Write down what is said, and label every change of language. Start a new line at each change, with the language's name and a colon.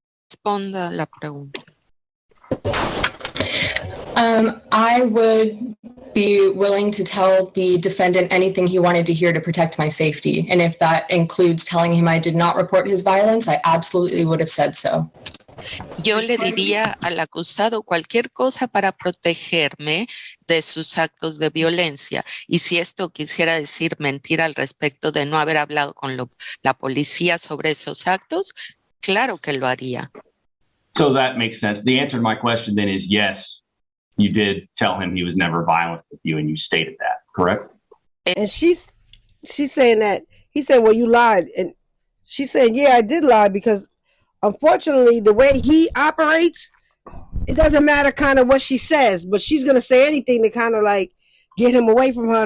Spanish: Responda la pregunta.
English: I would be willing to tell the defendant anything he wanted to hear to protect my safety. And if that includes telling him I did not report his violence, I absolutely would have said so.
Spanish: Yo le diría al acusado cualquier cosa para protegerme de sus actos de violencia. Y si esto quisiera decir mentir al respecto de no haber hablado con la policía sobre esos actos, claro que lo haría.
English: So that makes sense. The answer to my question then is yes, you did tell him he was never violent with you, and you stated that, correct? And she's saying that he said, well, you lied. And she's saying, yeah, I did lie because unfortunately, the way he operates, it doesn't matter kind of what she says, but she's going to say anything to kind of like get him away from her.